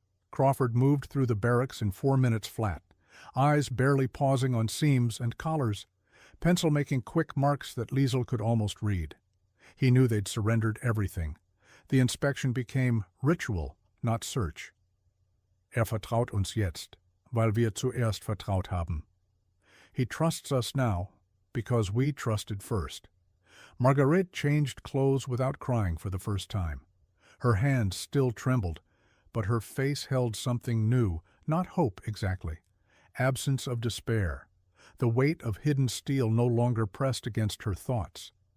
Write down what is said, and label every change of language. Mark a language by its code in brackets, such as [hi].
[en] Crawford moved through the barracks in 4 minutes flat, eyes barely pausing on seams and collars, pencil making quick marks that Liesel could almost read. He knew they'd surrendered everything. The inspection became ritual, not search. [de] Vertraut uns jetzt, weil wir zuerst vertraut haben. [en] He trusts us now because we trusted first. Marguerite changed clothes without crying for the first time. Her hands still trembled, but her face held something new, not hope exactly. Absence of despair. The weight of hidden steel no longer pressed against her thoughts.